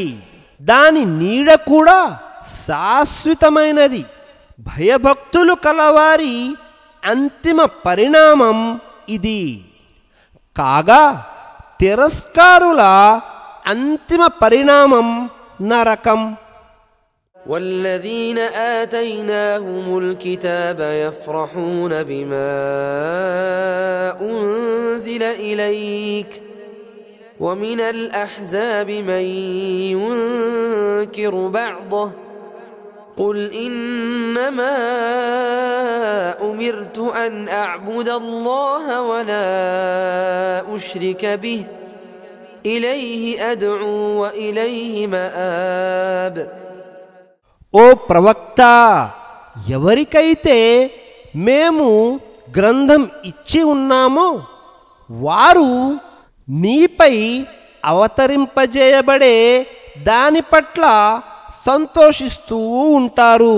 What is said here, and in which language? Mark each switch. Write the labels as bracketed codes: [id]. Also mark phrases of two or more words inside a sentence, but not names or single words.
[te] దాని నీడ కూడా శాశ్వతమైనది. భయభక్తులు కలవారి అంతిమ పరిణామం ఇది. కాగా తిరస్కారుల అంతిమ పరిణామం నరకం. [ar] والذين آتيناهم الكتاب يفرحون بما أنزل إليك ومن الأحزاب من ينكر بعضه قل إنما أمرت أن أعبد الله ولا أشرك به إليه أدعو وإليه مآب. [te] ఓ ప్రవక్త, ఎవరికైతే మేము గ్రంథం ఇచ్చి ఉన్నామో వారు నీపై అవతరింపజేయబడే దాని పట్ల సంతోషిస్తూ ఉంటారు.